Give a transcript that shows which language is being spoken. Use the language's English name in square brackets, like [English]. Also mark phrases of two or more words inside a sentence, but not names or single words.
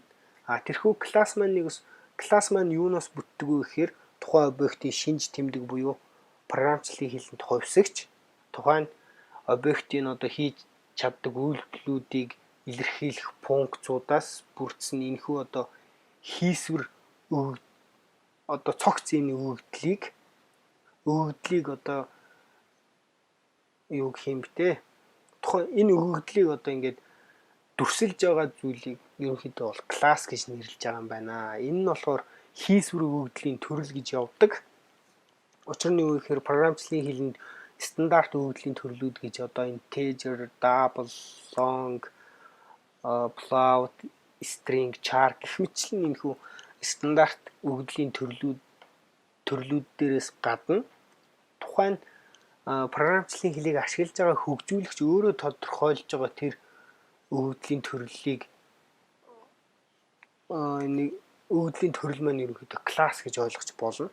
[Mongolian] Тэрхүү класс маань юунаас бүтдэг вэ гэхээр тухайн объектын шинж тэмдэг буюу програмчлалын хэлэнд хувьсагч, тухайн объектын одоо хийж чаддаг үйлдэлүүдийг илэрхийлэх функцуудаас бүрдсэн энэхүү одоо хийсвэр одоо цогц зэмний өгөгдлийг одоо юу гэх юм бэ? Тухайн энэ өгөгдлийг одоо ингээд дүрсэлж байгаа зүйлийг ерөнхийдөө бол класс гэж нэрлэж байгаа юм байна. Энэ нь болохоор хийсвэр өгөгдлийн төрөл гэж явдаг. Учир нь юу гэхээр програмчлалын хэлэнд стандарт өгөгдлийн төрлүүд гэж одоо [English] integer, double, long, float, string, char [Mongolian] гэх мэтлэн энэхүү стандарт өгөгдлийн төрлүүд дээрээс гадна тухайн програмчлалын хэлийг ашиглаж байгаа хөгжүүлэгч өөрөө тодорхойлж байгаа тэр өгөгдлийн төрлийг өгөгдлийн төрөл маань ерөнхийдөө класс гэж ойлгож болно.